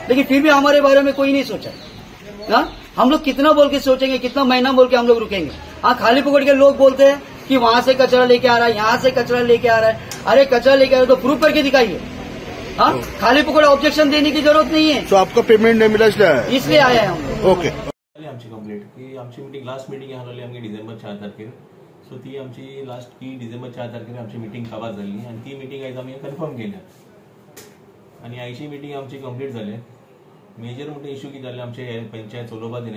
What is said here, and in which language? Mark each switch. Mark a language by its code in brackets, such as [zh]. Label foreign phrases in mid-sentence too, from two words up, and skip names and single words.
[hi] लेकिन फिर भी हमारे बारे में कोई नहीं सोचा ना। हम लोग कितना बोल के सोचेंगे, कितना महीना बोल के हम लोग रुकेंगे। हाँ, खाली पकड़ के लोग बोलते हैं कि वहां से कचरा लेके आ रहा है, यहाँ से कचरा लेके आ रहा है। अरे कचरा लेके आ रहा है तो प्रूफ करके दिखाइए। हाँ, खाली पकड़ ऑब्जेक्शन देने की जरूरत नहीं है। सो आपका पेमेंट नहीं मिला इसलिए आया है हम लोग। ओके। [kok] आमची कंप्लेंट की आमची मिटींग [en] last meeting [kok] आसली आमगे डिसेंबर 4 तारखेर, सो ती आमची लास्ट की डिसेंबर 4 तारखेर आमची मिटींग काबार जाल्ली आनी ती मिटींग आयज आमी कन्फर्म केल्या आनी आयची मिटींग आमची कंप्लीट जाले। मेजर म्हणटा इश्यू कितें जालें आमचे पंचायत चलोवपा दिलें।